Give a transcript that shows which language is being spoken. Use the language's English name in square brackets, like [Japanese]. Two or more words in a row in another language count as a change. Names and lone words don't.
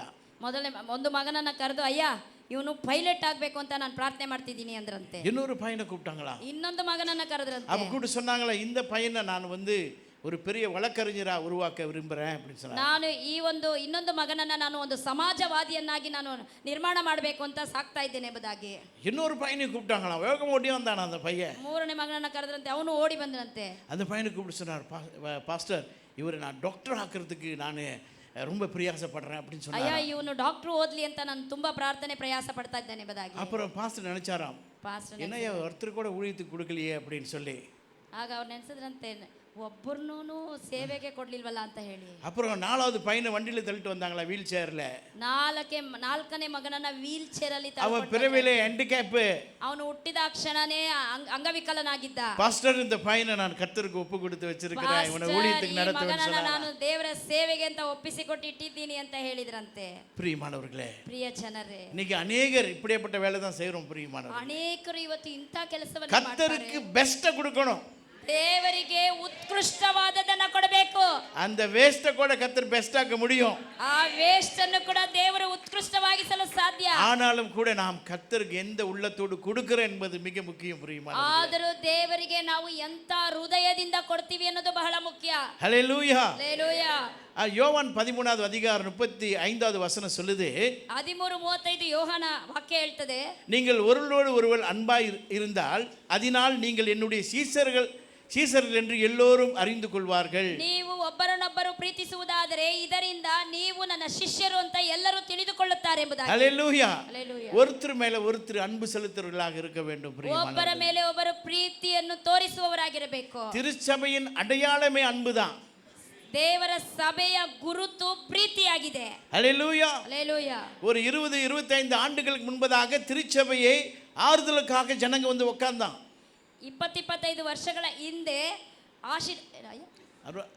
[Kannada] ಮೊದಲನೇ ಒಂದು ಮಗನನ್ನ ಕರೆದು ಅಯ್ಯ ಇವನು ಪೈಲಟ್ ಆಗಬೇಕು ಅಂತ ನಾನು ಪ್ರಾರ್ಥನೆ ಮಾಡ್ತಿದ್ದೀನಿ ಅಂದ್ರಂತೆ. [Tamil] இன்னொரு பையனை கூப்பிட்டாங்களா? [Kannada] ಇನ್ನೊಂದು ಮಗನನ್ನ ಕರೆದ್ರಂತೆ. [Tamil] அப்ப கூப்பிட்டு சொன்னாங்களா, இந்த பையனை நான் வந்து ஒரு பெரிய வழக்கறிஞரா உருவாக்க விரும்புகிறேன் அப்படின்னு சொன்னாங்க. [Kannada] ನಾನು ಈ ಒಂದು ಇನ್ನೊಂದು ಮಗನನ್ನ ನಾನು ಒಂದು ಸಮಾಜವಾದಿಯನ್ನಾಗಿ ನಾನು ನಿರ್ಮಾಣ ಮಾಡಬೇಕು ಅಂತ ಸಾಕ್ತಾ ಇದ್ದೇನೆ ಎಂಬುದಾಗಿ. [Tamil] இன்னொரு பையனை கூப்பிட்டாங்களா? வேகம் ஓடி வந்தானா அந்த பையன்? [Kannada] ಮೂರನೇ ಮಗನನ್ನ ಕರೆದ್ರಂತೆ, ಅವನು ಓಡಿ ಬಂದನಂತೆ. [Tamil] அந்த பையனை கூப்பிட்டு சொன்னார், பாஸ்டர் இவரை நான் டாக்டர் ஆக்கிறதுக்கு நான் ரொம்ப பிரயாசப்படுறேன் அப்படின்னு [Kannada] ಅಯ್ಯ [Tamil] சொன்னார். [Kannada] ಇವನು ಡಾಕ್ಟರ್ ಓದ್ಲಿ ಅಂತ ನಾನು ತುಂಬಾ ಪ್ರಾರ್ಥನೆ ಪ್ರಯಾಸ ಪಡ್ತಾ ಇದ್ದೇನೆ ಎಂಬುದಾಗಿ. [Tamil] அப்புறம் பாஸ்டர் நினைச்சாராம், [Kannada] ಪಾಸ್ಟರ್ [Tamil] என்னையா ஒருத்தர் கூட ஊழியத்துக்கு கொடுக்கலையே அப்படின்னு சொல்லி. [Kannada] ಆಗ ಅವ್ರು ನೆನೆಸಿದ್ರಂತೆ, ಒಬ್ಬರನ್ನೂ ಸೇವೆಗೆ ಕೊಡ್ಲಿಲ್ವಲ್ಲ ಅಂತ ಹೇಳಿ. [Tamil] அப்புறம் 4வது பையனை வண்டியில தள்ளிட்டு வந்தாங்களா, [English] wheel chair-la. [Kannada] ನಾಲ್ಕನೇ ಮಗನನ್ನ [English] wheel chair [Kannada] ಅಲ್ಲಿ [Tamil] அவன் பிறவிலே ஹேண்டிகேப். [Kannada] ಅವನು ಹುಟ್ಟಿದ ಕ್ಷಣನೇ ಅಂಗವಿಕಲನಾಗಿದ್ದ. [Tamil] பாஸ்டர் இந்த பையனை நான் கர்த்தருக்கு ஒப்பு கொடுத்து வச்சிருக்கிறேன், இவனை ஊழியத்துக்கு நடத்துவேன்னு [Kannada] ಮಗನನ್ನ [Tamil] சொன்னாங்க. [Kannada] ನಾನು ದೇವರ ಸೇವೆಗೆ ಅಂತ ಒಪ್ಪಿಸಿಕೊಟ್ಟು ಇಟ್ಟಿದ್ದೀನಿ ಅಂತ ಹೇಳಿದ್ರಂತೆ. [Tamil] பிரியமானவர்களே, [Kannada] ಪ್ರಿಯ ಜನರೇ, [Tamil] இன்னைக்கு அநேகர் இப்படிப்பட்ட வேலை தான் செய்றோம். பிரியமானவர்களே, [Kannada] ಅನೇಕರು ಇವತ್ತು ಇಂಥ ಕೆಲಸವನ್ನು [Tamil] கர்த்தருக்கு பெஸ்ட்டை கொடுக்கணும். [Kannada] ದೇವರಿಗೆ ಉತ್ಕೃಷ್ಟವಾದದನ್ನ ಕೊಡಬೇಕು. [Tamil] அந்த வேஸ்ட்டை கூட கர்த்தர் பெஸ்ட்டாக்க முடியும். [Kannada] ಆ ವೇಸ್ಟ್ ಅನ್ನು ಕೂಡ ದೇವರು ಉತ್ಕೃಷ್ಟವಾಗಿಸಲು ಸಾಧ್ಯ. [Tamil] ஆனாலும் கூட நாம் கர்த்தருக்கு எந்த உள்ளத்தோடு கொடுக்கிறோம் என்பது மிக முக்கியம். பிரியமானவர்களே, [Kannada] ಆದರೂ ದೇವರಿಗೆ ನಾವು ಎಂತ ಹೃದಯದಿಂದ ಕೊಡ್ತೀವಿ ಅನ್ನೋದು ಬಹಳ ಮುಖ್ಯ. [Tamil] ஹல்லேலூயா. [Kannada] ಹಲ್ಲೆಲೂಯಾ. [Tamil] யோவான் 13வது அதிகாரம் 35வது வசனம் சொல்லுது, [Kannada] 13:35 ಯೋಹಾನ ವಾಕ್ಯ ಹೇಳ್ತದೆ, [Tamil] நீங்கள் ஒருவரோடு ஒருவர் அன்பாய் இருந்தால் அதனால் நீங்கள் என்னுடைய சீசர்கள் என்று எல்லோரும் அறிந்து கொள்வார்கள். [Kannada] ನೀವು ಒಬ್ಬರನ್ನೊಬ್ಬರು ಪ್ರೀತಿಸುವುದಾದರೆ ಇದರಿಂದ ನೀವು ನನ್ನ ಶಿಷ್ಯರು ಅಂತ ಎಲ್ಲರೂ ತಿಳಿದುಕೊಳ್ಳುತ್ತಾರೆ ಎಂಬುದಾಗಿ. [Tamil] ஹல்லேலூயா. [Kannada] ಹಲ್ಲೆಲೂಯಾ. [Tamil] ஒருத்தர் மேல ஒருத்தர் அன்பு செலுத்துறவர்களாக இருக்க வேண்டும். [Kannada] ಒಬ್ಬರ [Tamil] பிரியமானவர்களே, [Kannada] ಮೇಲೆ ಒಬ್ಬರು ಪ್ರೀತಿಯನ್ನು ತೋರಿಸುವವರಾಗಿರಬೇಕು. [Tamil] திருச்சபையின் அடையாளமே அன்புதான். [Kannada] ದೇವರ ಸಭೆಯ ಗುರುತು ಪ್ರೀತಿಯಾಗಿದೆ. [Tamil] ஹல்லேலூயா. [Kannada] ಹಲ್ಲೆಲೂಯಾ. [Tamil] ஒரு 20-25 ஆண்டுகளுக்கு முன்பதாக திருச்சபையை ஆறுதலுக்காக ஜனங்க வந்து உட்கார்ந்தான். [Kannada] 20-25 ವರ್ಷಗಳ ಹಿಂದೆ அரு-